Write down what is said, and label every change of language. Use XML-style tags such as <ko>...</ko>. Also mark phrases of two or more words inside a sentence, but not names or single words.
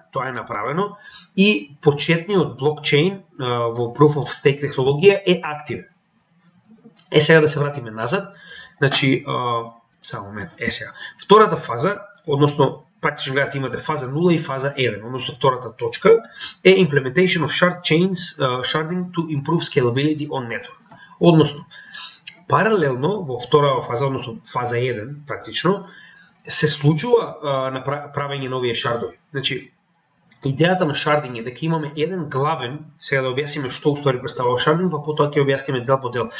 <mk>Тоа е направено и почетниот блокчейн во</mk> <en>Proof of Stake</en> <mk>технологија е активен. Сега да се вратиме назад. Значи само момент, сега. Втората фаза, односно практично гледате имате фаза 0 и фаза 1, односно втората точка е</mk> <en>Implementation of Shard Chains Sharding to Improve Scalability on Network.</en> <mk>Односно, паралелно во втора фаза, односно фаза 1 практично, се случува на правење нови шардови. Значи, идејата на шардинг е дека имаме еден главен, сега да објасниме што уствари представува шардинг, па потоа ќе објасниме дел по дел.</mk>